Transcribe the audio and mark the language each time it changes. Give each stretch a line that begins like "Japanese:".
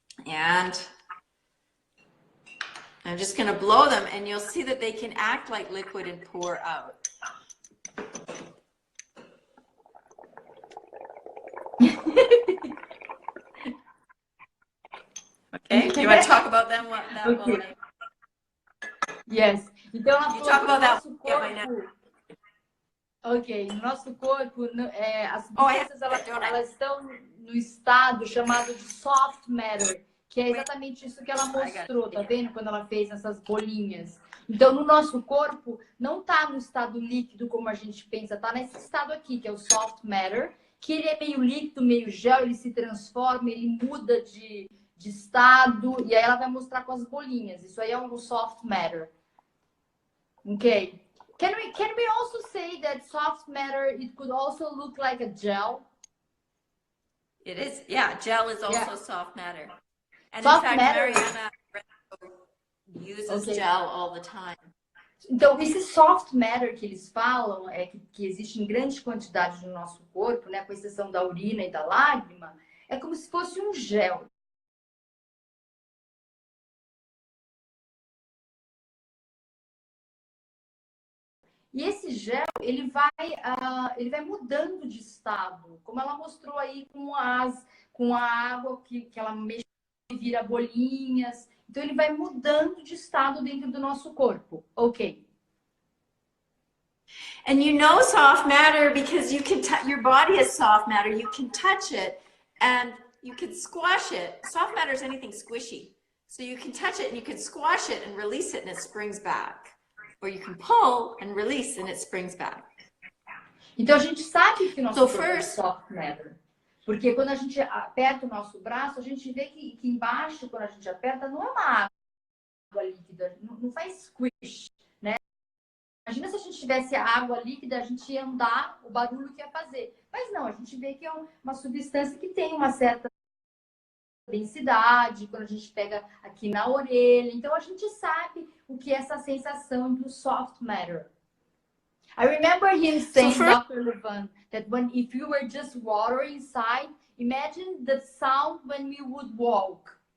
English: And I'm just going to blow them and you'll see that they can act like liquid and pour out. Okay, do you want to talk about that one? Yes.
Portuguese: Então,
English: you talk about that one.
Portuguese: Ok, no nosso corpo, as substâncias elas estão no estado chamado de soft matter, que é exatamente isso que ela mostrou, tá vendo? Quando ela fez essas bolinhas. Então, no nosso corpo, não tá no estado líquido como a gente pensa, tá nesse estado aqui, que é o soft matter, que ele é meio líquido, meio gel, ele se transforma, ele muda de estado, e aí ela vai mostrar com as bolinhas. Isso aí é um soft matter. Ok?
English: Can we also say that soft matter, it could also look like a gel? It is, yeah, gel is also soft matter. And soft in fact, matter. Mariana uses gel all the time.
Portuguese: Então, esse soft matter que eles falam, que existe em grande quantidade no nosso corpo, né, com exceção da urina e da lágrima, é como se fosse um gel. E esse gel, ele vai mudando de estado, como ela mostrou aí com a água que ela mexe e vira bolinhas. Então, ele vai mudando de estado dentro do nosso corpo.
English: Ok. And you know soft matter because you can your body is soft matter. You can touch it and you can squash it. Soft matter is anything squishy. So you can touch it and you can squash it and release it and it springs back. Or you can pull and release and it springs back.
Portuguese: Então, a gente sabe que o nosso corpo é soft matter. Porque quando a gente aperta o nosso braço, a gente vê que embaixo, quando a gente aperta, não é uma água líquida, não faz squish, né? Imagina se a gente tivesse água líquida, a gente ia andar, o barulho que ia fazer. Mas não, a gente vê que é uma substância que tem uma certa densidade, quando a gente pega aqui na orelha. Então, a gente sabe o que é essa sensação do soft matter.
English: I remember him saying, Dr. Levin, that if you were just water inside, imagine the sound when we would walk.